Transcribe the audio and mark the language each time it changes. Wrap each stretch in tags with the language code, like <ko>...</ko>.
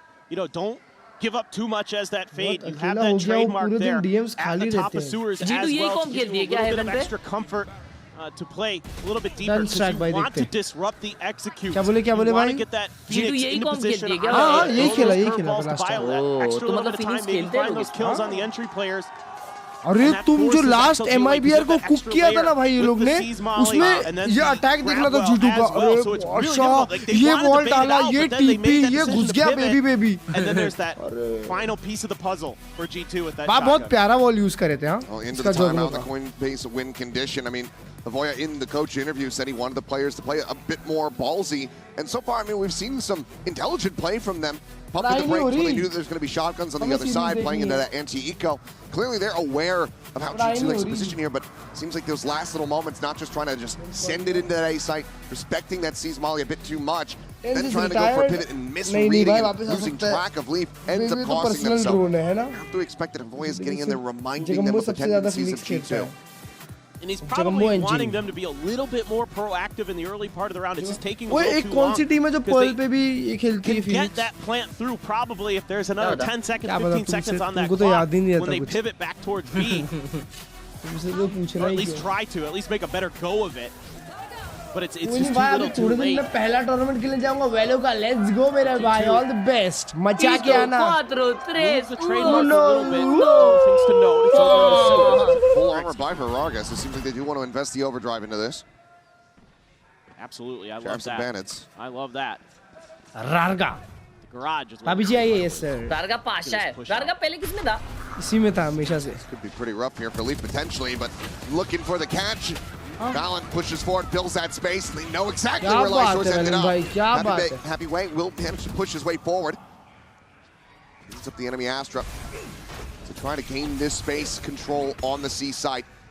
<en>You know, don't give up too much as that fade. You have that trademark there at the top of sewers as well to give you a little bit of extra comfort to play a little bit deeper because you want to disrupt the execute. You want to get that Phoenix into position.</en> <hi>यही खेला</hi> <en>last time. Extra little bit of time, maybe find those kills on the entry players.</en> <hi>अरे तुम जो last MIBR को cook किया था ना भाई ये लोग ने उसमें ये अटैक देखना था G2 का अरे अच्छा ये वॉल डाला ये टीपी ये घुस गया baby</hi> <en>and then there's that final piece of the puzzle for G2 with that</en> <hi>बहुत प्यारा वॉल यूज करे थे हाँ</hi> <en>into the timeout, the Coinbase win condition. I mean, Avoya in the coach interview said he wanted the players to play a bit more ballsy, and so far, I mean, we've seen some intelligent play from them. Pumping the brakes when they knew there's going to be shotguns on the other side, playing into that anti-eco. Clearly, they're aware of how G2 likes to position here, but it seems like those last little moments, not just trying to just send it into that A site, respecting that C's Molly a bit too much, then trying to go for a pivot and misreading and losing track of Leaf ends up costing them. So you have to expect that Avoya is getting in there, reminding them of the tendencies of G2. And he's probably wanting them to be a little bit more proactive in the early part of the round. It's just taking a little too long. Because they can get that plant through probably if there's another 10 seconds, 15 seconds on that clock when they pivot back towards B. Or at least try to, at least make a better go of it. But it's just too little too late.</en> <hi>मैं पहला tournament खेलने जाऊंगा वेलो का</hi> <en>let's go</en> <hi>मेरे भाई</hi> <en>all the best</en> <hi>मचा के आना</hi> <en>4 3 the trademark a little bit things to note. It's over in the sewer. Full armor by Viraga, so it seems like they do want to invest the overdrive into this. Absolutely, I love that. Bandits. I love that.</en> <hi>रारगा</hi> <en>Garage is</en> <hi>भाभी जी आइए yes sir रारगा Pasha है रारगा पहले किसमें था इसी में था हमेशा से</hi> <en>Could be pretty rough here for Leaf potentially, but looking for the catch. Valorant pushes forward, fills that space, and they know exactly where Lysor's ended up. Happy Way will manage to push his way forward. Beats up the enemy Astra to try to gain this space control on the C site.</en>